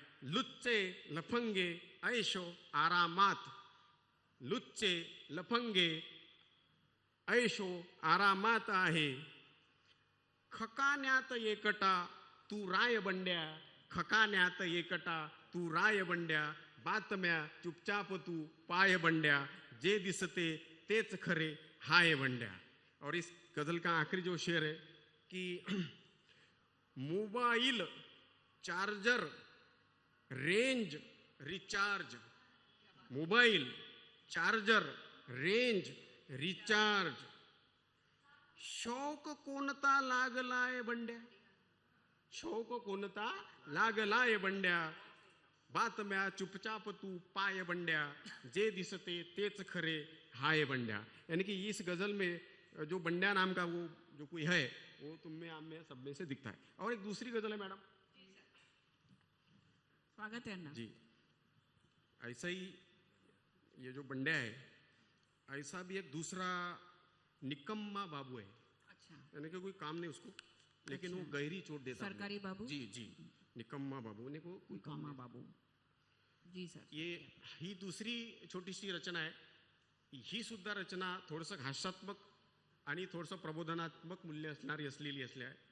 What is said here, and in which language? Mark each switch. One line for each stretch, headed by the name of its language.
Marathi: लुच्चे लफंगे ऐशो आरामात, लुच्चे लफंगे ऐशो आरामात आहे, खकान्यात एकटा तू राय बंड्या, खकान्यात एकटा तू राय बंड्या। बातम्या चुपचाप तू पाय बंड्या, जे दिसते तेच खरे हाय बंड्या।
Hindi: और इस गजल का आखिरी जो शेर है कि mobile charger range recharge, mobile charger range recharge,
Marathi: शौक कोणता लागलाय बंड्या, शौक कोणता लागलाय बंड्या, बातम्या चुपचाप तू पाय बंड्या, जे दिसते तेच खरे हाय बंड्या।
Hindi: यानी कि इस गजल में जो बंड्या नाम का वो जो कोई है वो तुम में, आप में, सब में से दिखता है। और एक दूसरी गजल है मैडम स्वागत है अन्ना। जी, ऐसा ही ये जो बंड्या है, ऐसा भी एक दूसरा निकम्मा बाबू है, अच्छा, यानी कि कोई काम नहीं उसको, लेकिन वो गहरी चोट देता है। सरकारी बाबू? जी जी, निकम्मा बाबू ने को कोई काम कामा नहीं। बाबू जी सर।
Marathi: ये ही दुसरी छोटीशी रचना आहे। ही सुद्धा रचना थोडंसं हास्यात्मक आणि थोडंसं प्रबोधनात्मक मूल्य असलेली आहे।